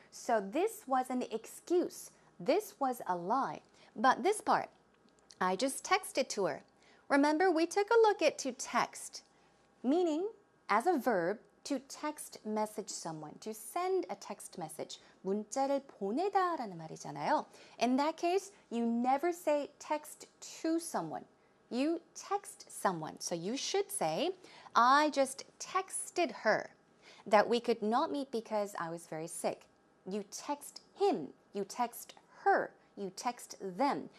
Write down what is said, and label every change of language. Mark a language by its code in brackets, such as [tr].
[en] So this was an excuse. This was a lie. But this part, I just texted to her. Remember, we took a look at to text, meaning as a verb, to text message someone, to send a text message. [ko] 문자를 보내다라는 말이잖아요. [en] In that case, you never say text to someone. You text someone. So you should say, I just texted her that we could not meet because I was very sick. You text him. You text her. You text them.